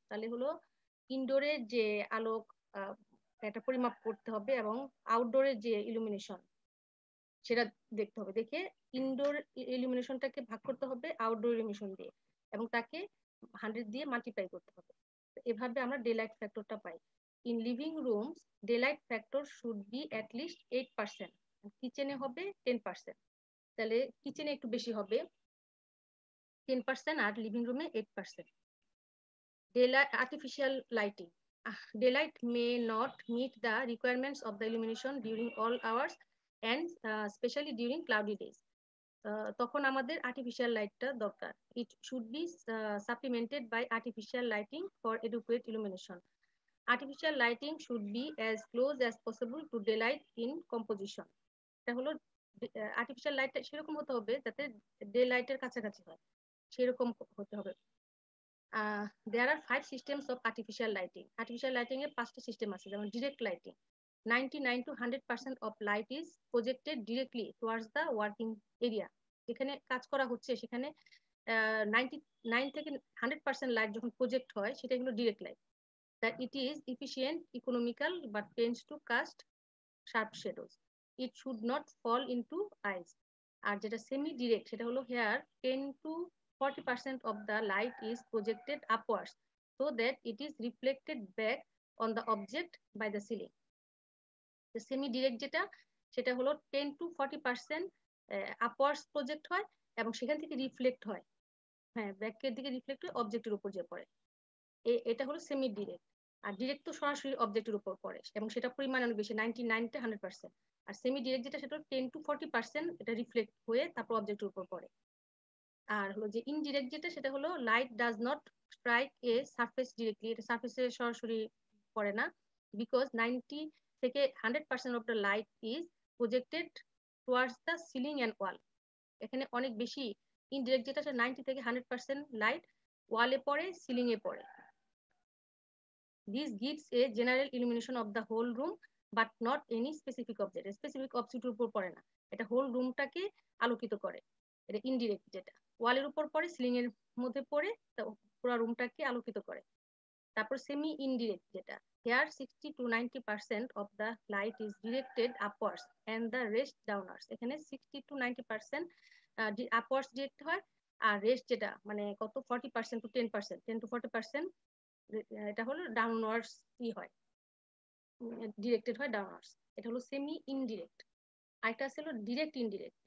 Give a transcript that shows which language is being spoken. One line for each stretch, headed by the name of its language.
Bangla: তাহলে হলো ইনডোরের যে আলোক এটা পরিমাপ করতে হবে, এবং আউটডোরের যে ইলুমিনেশন সেটা দেখতে হবে, দেখে ইনডোর ইলুমিনেশনটাকে ভাগ করতে হবে আউটডোর ইলুমিনেশন দিয়ে, এবং তাকে 100 দিয়ে মাল্টিপ্লাই করতে হবে। এভাবে আমরা delight ফ্যাক্টরটা pi.
English: in living rooms daylight factor should be at least 8%,
Bangla: কিচেনে হবে 10%, তাহলে কিচেনে একটু বেশি হবে 10% আর লিভিং রুমে 8%।
English: Daylight artificial lighting. Daylight may not meet the requirements of the illumination during all hours and especially during cloudy days.
Bangla: তখন আমাদের আর্টিফিশিয়াল লাইটটা দরকার।
English: It should be supplemented by artificial lighting for adequate illumination. Artificial lighting should be as close as possible to daylight in composition.
Bangla: এটা হলো artificial লাইটটা সেরকম হতে হবে যাতে ডে লাইটের কাছাকাছি হয়, সেরকম হতে হবে।
English: There are 5 systems of artificial lighting.
Bangla: Artificial lighting এর 5টা সিস্টেম আছে, যেমন direct lighting.
English: 99 to 100% of light is projected directly towards the working area.
Bangla: যেখানে কাজ করা হচ্ছে সেখানে 99 থেকে 100% লাইট যখন প্রজেক্ট হয় সেটা হলো direct light.
English: That it is efficient, economical, but tends to cast sharp shadows. It should not fall into eyes.
Bangla: আর যেটা সেমি ডিরেক্ট সেটা হলো
English: here 10 to 40% of the light is projected upwards so that it is reflected back on the object by the ceiling.
Bangla: The semi direct যেটা সেটা হলো 10 to 40% upwards project হয় এবং সেখান থেকে রিফ্লেক্ট হয়, হ্যাঁ, ব্যাকের দিকে রিফ্লেক্ট হয়ে অবজেক্টের উপর যে পড়ে, এটা হলো সেমি ডিরেক্ট। আর ডিরেক্ট তো সরাসরি অবজেক্টের উপর পড়ে এবং সেটা পরিমাণ অনেক বেশি, 99 to 100%। আর সেমি ডিরেক্ট যেটা সেটা 10 to 40% এটা রিফ্লেক্ট হয়ে তারপর অবজেক্টের উপর পড়ে। আর হলো যে ইনডিরেক্ট যেটা সেটা হলো
English: light does not strike a surface directly,
Bangla: এটা সারফেসে সরাসরি পড়ে না,
English: Because 90 থেকে 100% of the light is projected towards the ceiling and wall.
Bangla: এখানে অনেক বেশি ইনডিরেক্ট যেটা 90 থেকে 100% লাইট ওয়ালে পড়ে, সিলিং এ পড়ে।
English: This gives a general illumination of the whole room but not any specific object.
Bangla: Specific অবজেক্টের উপর পড়ে না, এটা হোল রুমটাকে আলোকিত করে। এটা ইনডিরেক্ট যেটা ওয়ালের উপর পড়ে, সিলিং এর মধ্যে পড়ে পুরো রুমটাকে আলোকিত করে। তারপর সেমি ইনডিরেক্ট যেটা
English: Here 60 to 90% of the light is directed upwards and the rest downwards.
Bangla: এখানে 60 to 90% upwards direct হয়, আর রেস্ট যেটা মানে কত 40% to 10%, 10 to 40% এটা হলো ডাউনওয়ার্ডস হয়, ডিরেক্টেড হয় ডাউনওয়ার্ডস। এটা হলো সেমি ইনডিরেক্ট। আরেকটা আছে হলো ডিরেক্ট ইনডিরেক্ট।